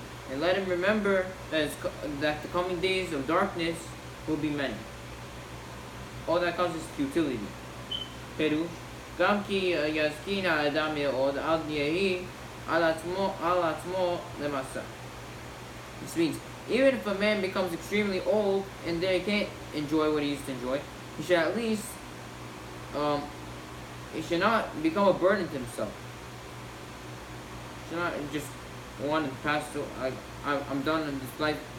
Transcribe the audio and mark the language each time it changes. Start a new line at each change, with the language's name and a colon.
English: And let him remember that the coming days of darkness will be many. All that comes is futility. Perush.
Hebrew: גם כי יזקין האדם מאוד אל יהי על עצמו למסע.
English: This means, even if a man becomes extremely old and then he can't enjoy what he used to enjoy, he should at least, he should not become a burden to himself. He should not just want to pass through. I'm done in this life.